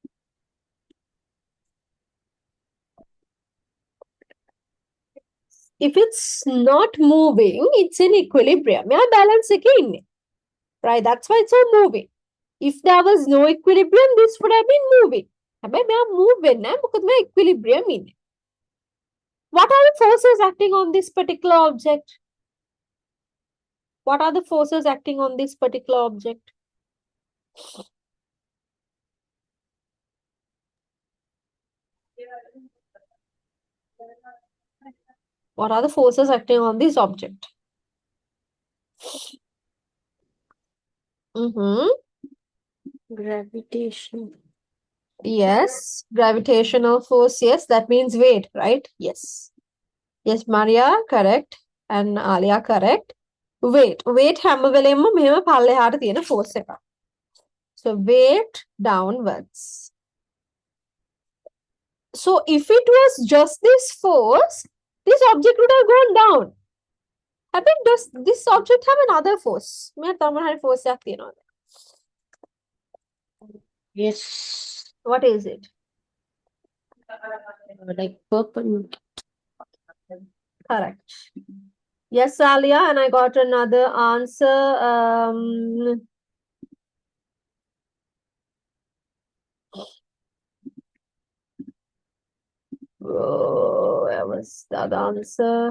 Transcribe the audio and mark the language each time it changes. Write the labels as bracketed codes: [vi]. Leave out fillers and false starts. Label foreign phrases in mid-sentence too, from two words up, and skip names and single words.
[en] If it's not moving, it's in equilibrium. Yeah, balance again. Right? That's why it's all moving. If there was no equilibrium, this would have been moving. [si] හැබැයි මෙයා move වෙන්නේ නැහැ. මොකද මෙයා equilibrium ඉන්නේ. [en] What are the forces acting on this particular object? What are the forces acting on this particular object? What are the forces acting on this object? Gravitation. Yes, gravitational force. Yes, that means weight, right? Yes. Yes, Maria, correct. And Alia, correct. Weight. [si] Weight හැම වෙලෙම මෙහෙම පල්ලෙහාට තියෙන force එකක්. [en] So weight downwards. So if it was just this force, this object would have gone down. හැබැයි does this object have another force? [si] මෙයා තම හරි force එකක් තියෙනවද? [en] Yes. What is it? Like perpendicular. Correct. Yes, Alia, and I got another answer. Where was the other answer?